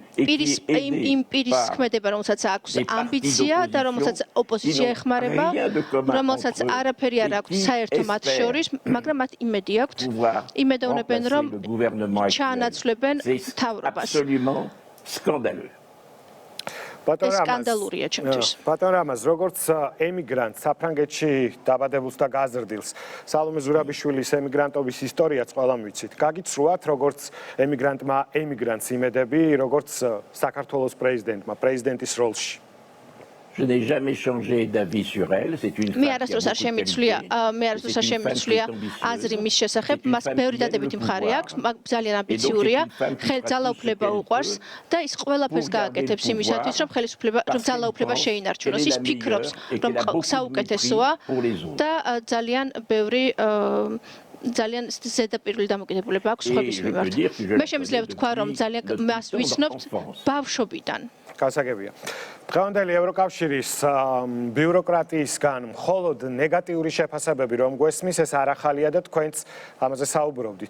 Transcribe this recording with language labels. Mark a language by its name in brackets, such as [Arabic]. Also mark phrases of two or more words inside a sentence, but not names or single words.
[French] Et qui est aidé par des partis d'opposition qui n'ont rien de commun entre eux et qui espèrent pouvoir remplacer le gouvernement actuel. C'est absolument scandaleux. [Georgian] ბატონ რამაზ, როგორც ემიგრანტ საფრანგეთში დაბადებულს და გაზრდილს, სალომე ზურაბიშვილის ემიგრანტობის ისტორიაც ყველამ ვიცით. გაგიცრუათ, როგორც ემიგრანტმა ემიგრანტს იმედები, როგორც საქართველოს პრეზიდენტმა პრეზიდენტის როლში. [French] Je n'ai jamais changé d'avis sur elle. C'est une femme qui a beaucoup de qualités. C'est une femme qui est ambitieuse. C'est une femme qui aime le pouvoir. Et donc c'est une femme qui fera tout ce qu'elle peut pour garder le pouvoir parce qu'elle pense qu'elle est la meilleure et qu'elle a beaucoup de mépris pour les autres. [Georgian] ძალიან ზედაპირული დამოკიდებულება აქვს სხვების მიმართ. მე შემიძლია ვთქვა, რომ ძალიან მას ვიცნობთ ბავშვობიდან. გასაგებია. დღევანდელი ევროკავშირის ბიუროკრატიისგან მხოლოდ ნეგატიური შეფასებები რომ გვესმის, ეს არ ახალია და თქვენც ამაზე საუბრობდით.